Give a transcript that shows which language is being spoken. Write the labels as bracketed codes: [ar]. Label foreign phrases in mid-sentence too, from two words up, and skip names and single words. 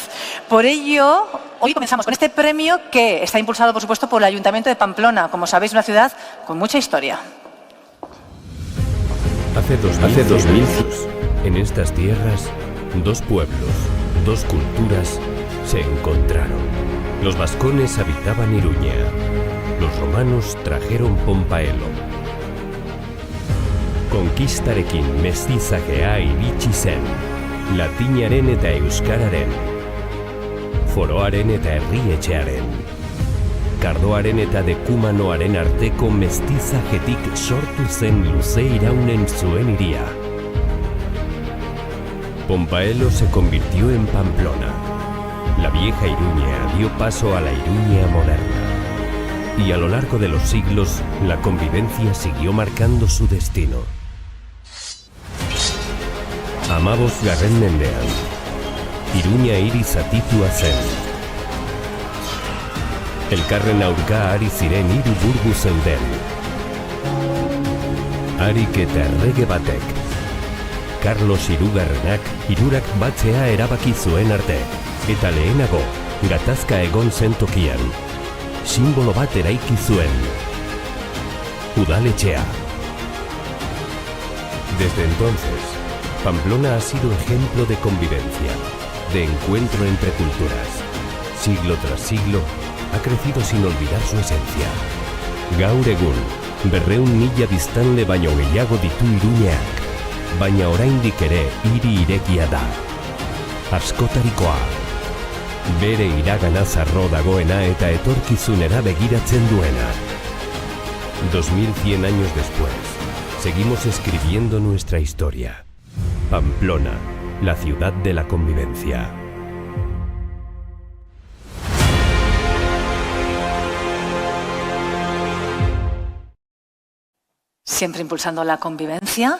[es] Por ello, hoy comenzamos con este premio que está impulsado, por supuesto, por el Ayuntamiento de Pamplona, como sabéis, una ciudad con mucha historia. Hace 2000 años, en estas tierras, dos pueblos, dos culturas se encontraron. Los vascones habitaban Iruña, los romanos trajeron Pompaelo. [eu] Konkistarekin mestizajea iritsi zen, latinaren eta euskararen, foroaren eta herrietxearen, kardoaren eta dekumanoaren arteko mestizajetik sortu zen luze iraunen zuen hiria. [es] Pompaelo se convirtió en Pamplona. La vieja Iruña dio paso a la Iruña moderna. Y a lo largo de los siglos, la convivencia siguió marcando su destino. [eu] Amabos garren mendean, Iruña hiri zatitua zen. Elkarren aurka ari ziren hiru burgu zeuden. Harik eta errege batek, Carlos Hirugarrenak hirurak batzea erabaki zuen arte, eta lehenago, gatazka egon zen tokian, simbolo bat eraiki zuen, udaletxea. [es] Desde entonces, Pamplona ha sido ejemplo de convivencia, de encuentro entre culturas. Siglo tras siglo, ha crecido sin olvidar su esencia. [eu] Gaur egun, 200.000 biztanle baino gehiago ditu Iruñeak, baina oraindik ere hiri irekia da. Askotarikoa. Bere iragana zarro dagoena eta etorkizunera begiratzen duena. [es] 2100 años después, seguimos escribiendo nuestra historia. Pamplona, la ciudad de la convivencia. Siempre impulsando la convivencia.